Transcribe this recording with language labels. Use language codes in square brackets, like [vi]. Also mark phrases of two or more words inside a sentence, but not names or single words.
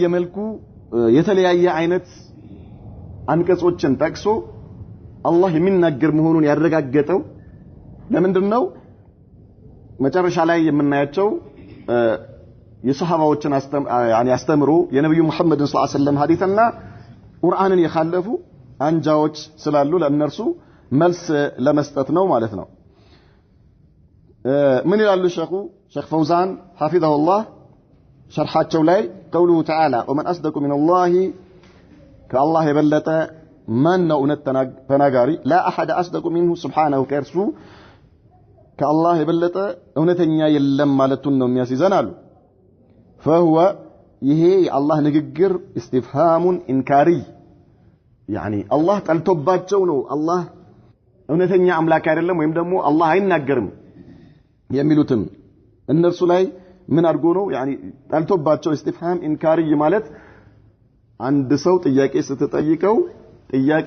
[am] መልኩ የተለያየ አይነት አንቀጾችን ጠቅሶ አላህ የሚናገር መሆኑን ያረጋገጠው ለምንድነው መጨረሻ ላይ የምናያቸው የሰሃባዎችን ያስተምሩ የነብዩ መሐመድ [ar] صلى الله عليه وسلم [am] ሐዲስና ቁርአንን የኻለፉ አንጃዎች ስላሉ ለእነርሱ መልስ ለመስጠት ነው ማለት ነው ምን ይላሉ ሼክ ፈውዛን [ar] حفظه الله [am] شرحاቸው ላይ [ar] قوله تعالى ومن أصدق من الله كالله [am] የበለጠ ማን ነው እውነት ተናጋሪ [ar] لا أحد أصدق منه سبحانه [am] ከእርሱ كالله የበለጠ እውነተኛ የለም ማለቱን ነው የሚያስይዘናሉ فهو ይሄ የአላህ ንግግር [ar] استفهام انكاري يعني الله [am] ጠልቶባቸው ነው አላህ እውነተኛ አምላክ አይደለም ወይም ደግሞ አላህ አይናገርም የሚሉትን እነርሱ ላይ ምን አድርጎ ነው ያኒ ጠልቶባቸው [ar] استفهام انكاري [am] ማለት አንድ ሰው ጥያቄ ስትጠይቀው ጥያቄ